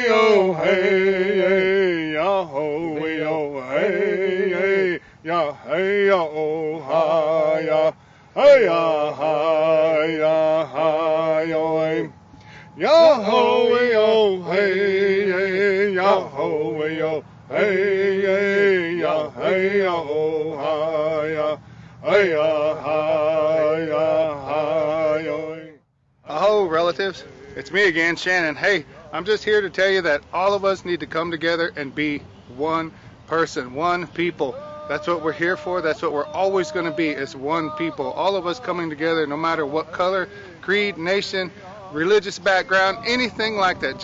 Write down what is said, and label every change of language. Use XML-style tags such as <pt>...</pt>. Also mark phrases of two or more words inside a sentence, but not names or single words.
<en>yo hey, yo ho we yo hey, ya hey yo ha ya, hey ya ha ya ha yo, yo ho we yo hey, yo ho we yo hey, ya hey yo ha ya, hey ya ha ya ha yo. Aho relatives, it's me again, Shannon. Hey, I'm just here to tell you that all of us need to come together and be one person, one people. That's what we're here for. That's what we're always going to be, is one people. All of us coming together, no matter what color, creed, nation, religious background, anything like that.</en>